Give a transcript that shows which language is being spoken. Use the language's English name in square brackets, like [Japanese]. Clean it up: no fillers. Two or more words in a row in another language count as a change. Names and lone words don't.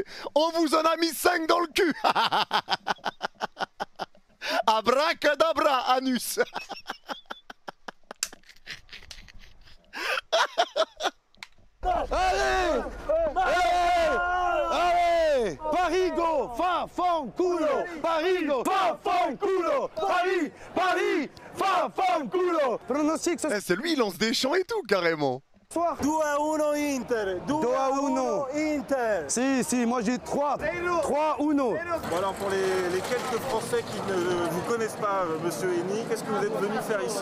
[French] On vous en a mis 5 dans le cul. Abracadabra, anus. Allez! Allez! Allez! Parigo! [Italian] Fanculo! Parigo! Fanculo! [French] Paris! Paris! Fanculo! Pronostic ce Eh, c'est lui, il lance des chants et tout, carrément. soir? 2-1 Inter. 2-1 Inter. Si, moi j'ai 3. 3-1. Voilà, pour les quelques Français qui ne vous connaissent pas, Monsieur Henny, qu'est-ce que vous êtes venu faire ici?